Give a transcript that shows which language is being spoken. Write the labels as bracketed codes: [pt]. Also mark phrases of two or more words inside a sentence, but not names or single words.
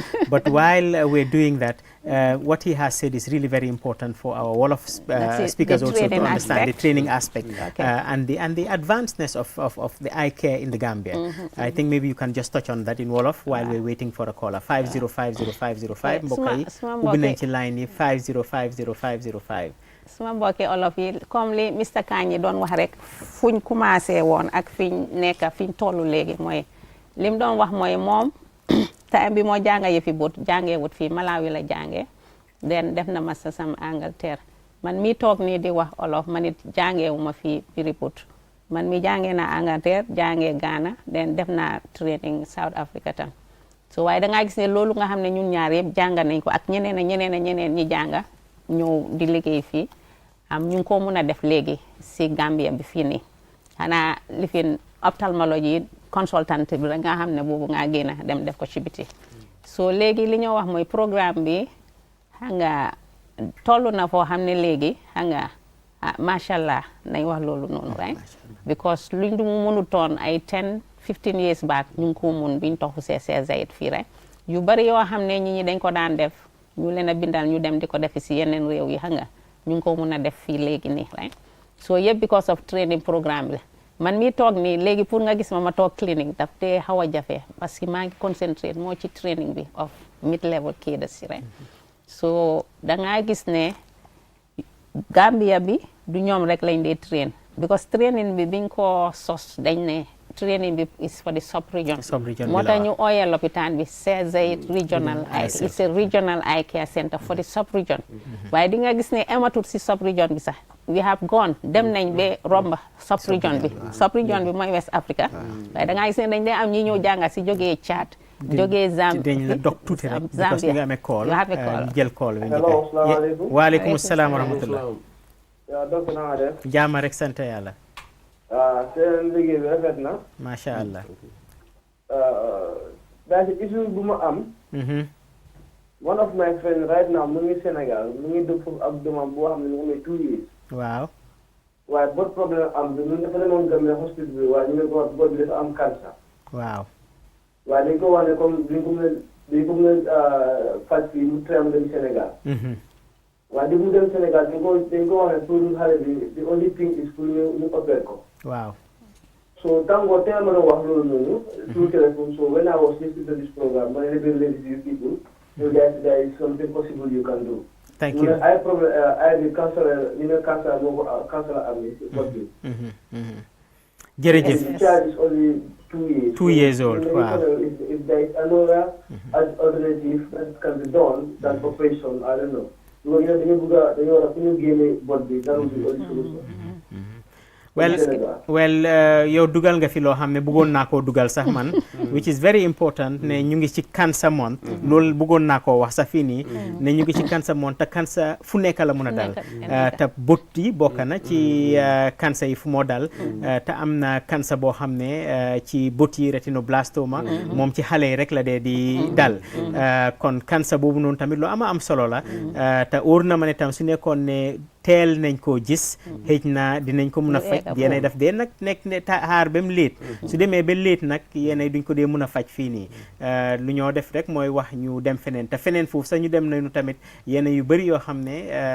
[en] But while we're doing that, what he has said is really very important for our Wolof speakers also to understand the training aspect and the advancedness of the eye care in the Gambia. I think maybe you can just touch on that in Wolof while we're waiting for a caller. [wo] 5050505 mbokk yi ubbi nañ ci line yi 5050505. suma mbokki olof yi comme li Mr Kanyi doon wax rek fuñ commencé woon ak fiñ nekk fiñ tollu léegi mooy lim doon wax mooy moom time bi moo jànga yëfi bot jàngee wut fii Malawi la jàngee den def na master sam Angleterre man mi toog nii di wax olof man it jàngeewuma fi Briput man mi jàngee na Angleterre jàngee Ghana den def naa training South Africa tam so waaye da ngaa gis ne loolu nga xam ne ñun ñaar yëpp jànga nañ ko ak ñeneen ñi jànga ñëw di liggéey fii ñu ngi ko mun a def léegi si Gambia bi fii nii xanaa lifin [en] ophtalmology consultant [wo] bi rek nga xam ne boobu nga génn dem def ko ci biti so léegi li ñoo wax mooy programme bi xam nga toll na foo xam ne léegi xam nga [ar] macha allah [wo] nañ wax loolu noonu right because luñ du mu mënutoon ay [en] 10-15 years back [wo] ñu ngi ko mun biñ toxu see Zayed fii rek yu bari yoo xam ne ñi dañ ko daan def ñu leen a bindal ñu dem di ko defi si yeneen réew yi xam nga ñu ngi ko mun a def fii léegi nii right so yëpp [en] because of training programme [wo] bi man mi toog nii léegi pour nga gis ma toog clinique daf te xaw a jafe [fr] parce que [wo] maa ngi concentrate moo ci training bi [en] of mid level cadres [wo] si rek so da ngaa gis ne Gambia bi du ñoom rek lañ dee train because training bi biñ ko sos dañ ne training bi [en] is for the sub-region [wo] moo tax ñu ooyee lopitaan bi Zayed regional [en] it's a regional eye care center for the sub-region [wo] waaye di nga gis ne ematut si sub-region bi sax [en] we have gone [wo] dem nañ ba romba sub-region bi mooy West Africa waaye da ngaa gis ne dañ dee am ñi ñëw jànga si jógee Tchad jógee Zambia dañ la dog tuuti rek [fr] parce que [wo] nga amee call [en] you have a call [wo] jël call bi [en] Hello, salaamaaleykum. [ar] waaleykum salaam wa rahmatullah [wo] yaa donc na nga def jaama rek sant yàlla seen liggéey bi rafet na [ar] macha allah [wo] daa si issue bu ma am [en] one of my friends right now [wo] mu ngi Sénégal mu ngi dëpp foofu ak doomam boo xam ne mu ngi [en] 2 years [wo] waaw waaye bot problème am bi ñun dafa demoon Gambia hospital bi waaye ñu ne ko bot bi dafa am cancer waaw waaye dañ ko wax ne comme dañ ko mën a faj fii mu tram dem Sénégal waaye di mu dem Sénégal dañ ko wax ne pour xale bi [en] the only thing is [wo] pour ñu opérer ko waaw [en] so thango tell me [wo] wax loolu noonu [en] through telephone. So when I was listening to this program, I related to you people, you guys, there is something possible you can do. Thank you. I the counselor, counselor [wo] jërëjëf. [en] The child is only 2 years. 2 years old. Wow. If there is another alternative that can be done than operation, I don't know. Because that would be the only solution. [wo] well yow dugal nga fi loo xam ne bëggoon naa koo dugal sax man [en] which is very important [wo] ne ñu ngi ci [en] cancer month [wo] loolu bëggoon naa koo wax sax fii nii ne ñu ngi ci [en] cancer month [wo] te cancer fu nekk la mun a dal te bët yi bokk na ci cancer yi fu moo dal te am na cancer boo xam ne ci bët yi retinoblastoma moom ci xale yi rek la dee di dal kon cancer boobu noonu tamit lu am solo la te óor na ma ne tam su nekkoon ne teel nañ koo gis xëj na dinañ ko mun a faj yéenay daf dee nag nekk ne xaar ba mu léet su demee ba léet nag yéenay duñ ko dee mun a faj fii nii lu ñoo def rek mooy wax ñu dem feneen te feneen foofu sax ñu dem nañu tamit yéena yu bëri yoo xam ne